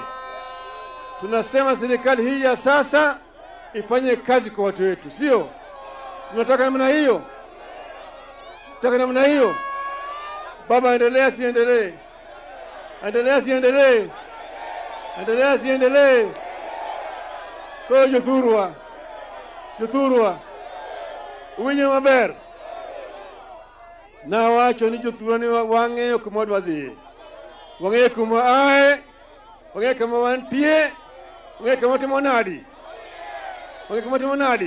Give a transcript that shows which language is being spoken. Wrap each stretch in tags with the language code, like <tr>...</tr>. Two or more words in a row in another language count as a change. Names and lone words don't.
<sw>Tunasema serikali hii ya sasa ifanye kazi kwa watu wetu, sio? Tunataka namna hiyo. Tunataka namna hiyo. Baba, endelea siendelee. Endelea siendelee. Endelea siendelee.</sw> <luo>Kwa Jothurwa. Uwinja maber. Na wacho ni Jothurwa ni wang'eyo kuma wadhi. Wang'eyo kuma ae. Wang'eyo kama wantie. Wang'eyo kama timo nadi. Wang'eyo kama timo nadi.</luo>